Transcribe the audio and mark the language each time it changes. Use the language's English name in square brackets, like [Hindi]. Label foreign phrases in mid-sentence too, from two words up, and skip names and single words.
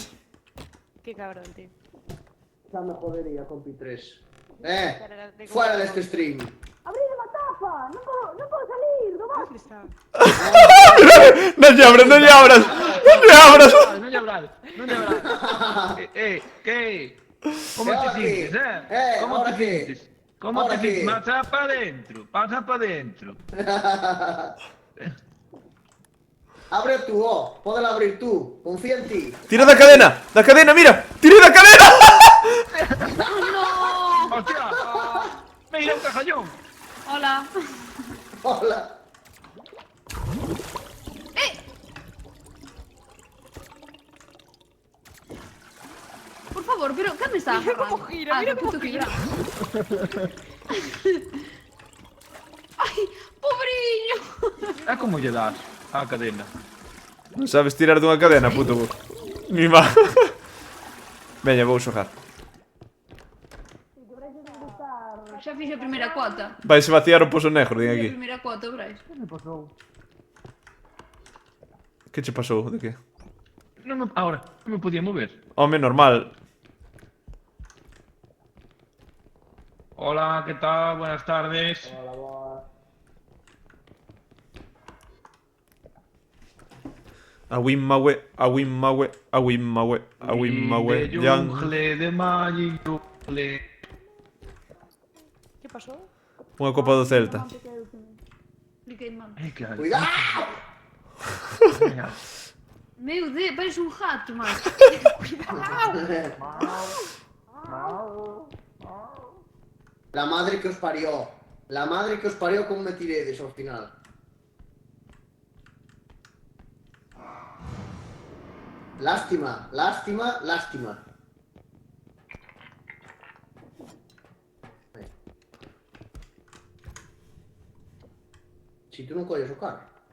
[Spanish] Que cabrón, tío. [Galician] Xa me jodería, compi 3. Fuera deste stream. [Spanish] ¿Dónde está? [Galician] Non lle abras, non lle abras. Non lle abras. Non lle abrades, non lle abrades. Que? Como te Ahora qué? sientes, Como ahora te qué? sientes? Como Ahora te sientes? qué? Pasa pa dentro. Abre tú, Pódela abrir tú. Confía en ti. Tira da cadena, mira. Tirei da cadena. [Spanish] No! Hostia, mira un cajallón. Hola. Hola. Por favor, pero ¿qué me está Mira agarrando? cómo gira, mira qué cómo puto que gira. [Galician] Ay, pobriño. É como lle das á cadena. Non sabes tirar dunha cadena, puto. Ni má. Veña, vou xogar. Xa fixe a primeira cuota. Vaise vaciar o pozo negro, din Fixe aquí. a primeira cuota, Brais. Que che pasou? De que? Ahora, non me podía mover. Home, normal. [Spanish] Hola, ¿qué tal? Buenas tardes. Awimmawe, awimmawe, awimmawe, awimmawe, De yan. jungle, de Magic Jungle. [Galician] Que pasou? Unha copa do Celta. Cliquei mal. Ai, que hai. Cuidado. Meu Deus, parece un gato, macho. [Spanish] La madre que os parió. La madre que os parió [Galician] como me tiredes ao final. Lástima, lástima, lástima. Si tú non colles o carro.